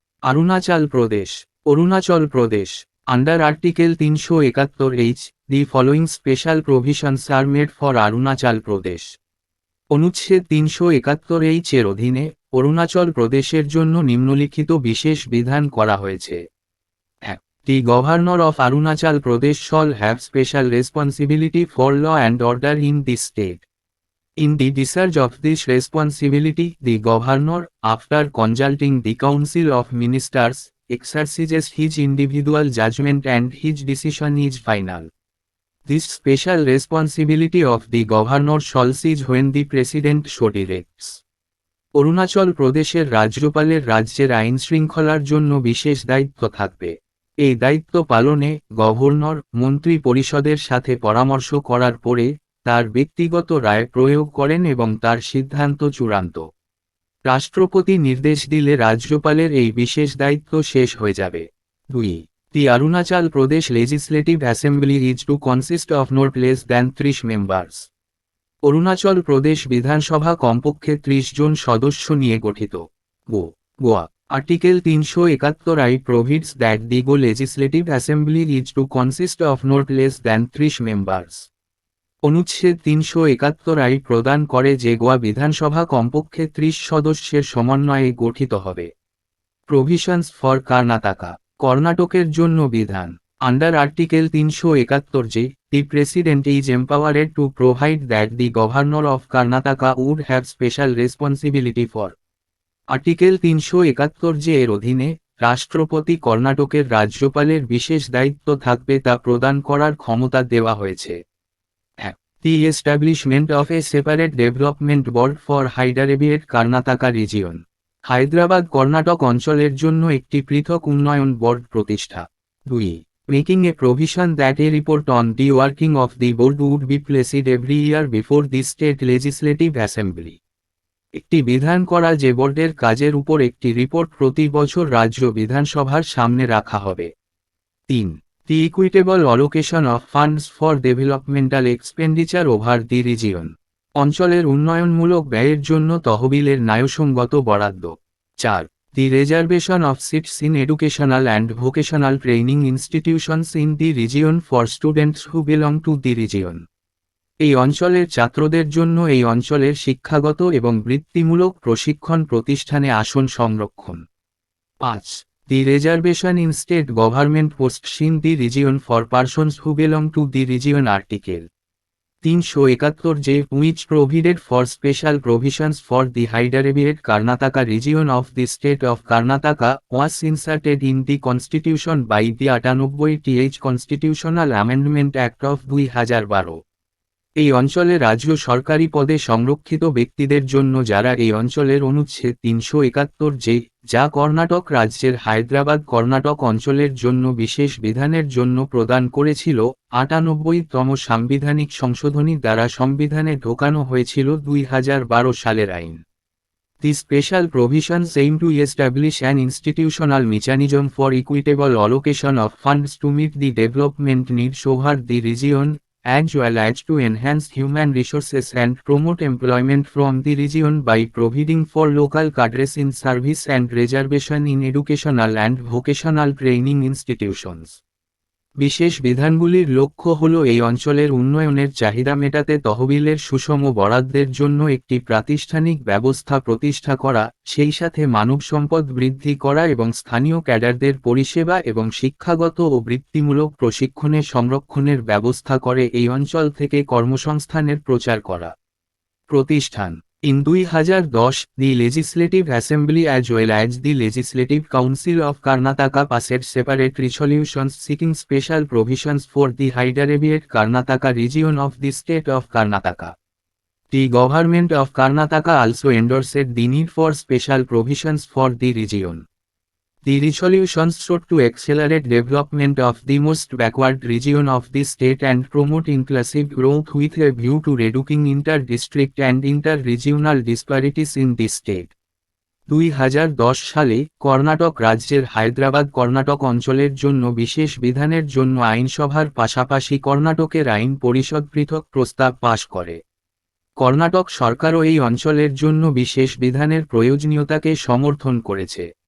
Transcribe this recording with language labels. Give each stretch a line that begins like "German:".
English: Arunachal Pradesh. Arunachal Pradesh. Under Article 371H, the following special provisions are made for Arunachal Pradesh.
Bangla: অনুচ্ছেদ 371H এর অধীনে অরুণাচল প্রদেশের জন্য নিম্নলিখিত বিশেষ বিধান করা হয়েছে। 1.
English: The Governor of Arunachal Pradesh shall have special responsibility for law and order in the state. In the discharge of this responsibility, the Governor, after consulting the Council of Ministers, exercises his individual judgment and his decision is final. This special responsibility of the Governor shall cease when the President so directs.
Bangla: Arunachal প্রদেশের রাজ্যপালের রাজ্যের আইন শৃঙ্খলার জন্য বিশেষ দায়িত্ব থাকবে। এই দায়িত্ব পালনে গভর্নর মন্ত্রী পরিষদের সাথে পরামর্শ করার পরে তার ব্যক্তিগত রায় প্রয়োগ করেন এবং তার সিদ্ধান্ত চূড়ান্ত। রাষ্ট্রপতি নির্দেশ দিলে রাজ্যপালের এই বিশেষ দায়িত্ব শেষ হয়ে যাবে। 2.
English: The Arunachal Pradesh Legislative Assembly is to consist of not less than 30 members.
Bangla: Arunachal Pradesh বিধানসভা কমপক্ষে 30 জন সদস্য নিয়ে গঠিত। Goa.
English: Article 371I provides that the Go Legislative Assembly is to consist of not less than 30 members.
Bangla: অনুচ্ছেদ 371I প্রদান করে যে গোয়া বিধানসভা কমপক্ষে 30 সদস্যের সমন্বয়ে গঠিত হবে।
English: Provisions for Karnataka.
Bangla: কর্ণাটকের জন্য বিধান।
English: Under Article 371J, the President is empowered to provide that the Governor of Karnataka would have special responsibility for.
Bangla: Article 371J এর অধীনে রাষ্ট্রপতি কর্ণাটকের রাজ্যপালের বিশেষ দায়িত্ব থাকবে তা প্রদান করার ক্ষমতা দেওয়া হয়েছে। 1.
English: The establishment of a separate development board for Hyderabad Karnataka region.
Bangla: Hyderabad Karnataka অঞ্চলের জন্য একটি পৃথক উন্নয়ন বোর্ড প্রতিষ্ঠা। 2.
English: Making a provision that a report on the working of the board would be placed every year before the state legislative assembly.
Bangla: একটি বিধান করা যে বোর্ডের কাজের উপর একটি রিপোর্ট প্রতি বছর রাজ্য বিধানসভার সামনে রাখা হবে। 3.
English: The equitable allocation of funds for developmental expenditure over the region.
Bangla: অঞ্চলের উন্নয়নমূলক ব্যয়ের জন্য তহবিলের ন্যায়সঙ্গত বরাদ্দ। 4.
English: The reservation of seats in educational and vocational training institutions in the region for students who belong to the region.
Bangla: এই অঞ্চলের ছাত্রদের জন্য এই অঞ্চলের শিক্ষাগত এবং বৃত্তিমূলক প্রশিক্ষণ প্রতিষ্ঠানে আসন সংরক্ষণ। 5.
English: The reservation in state government posts in the region for persons who belong to the region article 371J, which provided for special provisions for the Hyderabad Karnataka region of the state of Karnataka, was inserted in the constitution by the 98th Constitutional Amendment Act of 2012.
Bangla: এই অঞ্চলে রাজ্য সরকারি পদে সংরক্ষিত ব্যক্তিদের জন্য যারা এই অঞ্চলের অনুচ্ছেদ 371J, যা কর্ণাটক রাজ্যের হায়দ্রাবাদ কর্ণাটক অঞ্চলের জন্য বিশেষ বিধানের জন্য প্রদান করেছিল, 98তম সাংবিধানিক সংশোধনী দ্বারা সংবিধানে ঢোকানো হয়েছিল 2012 সালের আইন।
English: The special provisions aim to establish an institutional mechanism for equitable allocation of funds to meet the development needs over the region, as well as to enhance human resources and promote employment from the region by providing for local cadres in service and reservation in educational and vocational training institutions.
Bangla: বিশেষ বিধানগুলির লক্ষ্য হল এই অঞ্চলের উন্নয়নের চাহিদা মেটাতে তহবিলের সুষম বরাদ্দের জন্য একটি প্রাতিষ্ঠানিক ব্যবস্থা প্রতিষ্ঠা করা, সেই সাথে মানব সম্পদ বৃদ্ধি করা এবং স্থানীয় ক্যাডারদের পরিষেবা এবং শিক্ষাগত ও বৃত্তিমূলক প্রশিক্ষণের সংরক্ষণের ব্যবস্থা করে এই অঞ্চল থেকে কর্মসংস্থানের প্রচার করা। প্রতিষ্ঠান।
English: In 2010, the Legislative Assembly as well as the Legislative Council of Karnataka passed separate resolutions seeking special provisions for the Hyderabad Karnataka region of the state of Karnataka. The government of Karnataka also endorsed the need for special provisions for the region. The resolutions sought to accelerate development of the most backward region of the state and promote inclusive growth with a view to reducing inter-district and inter-regional disparities in the state.
Bangla: 2010 সালে কর্ণাটক রাজ্যের হায়দ্রাবাদ কর্ণাটক অঞ্চলের জন্য বিশেষ বিধানের জন্য আইনসভার পাশাপাশি কর্ণাটকের আইন পরিষদ পৃথক প্রস্তাব পাশ করে। কর্ণাটক সরকারও এই অঞ্চলের জন্য বিশেষ বিধানের প্রয়োজনীয়তাকে সমর্থন করেছে।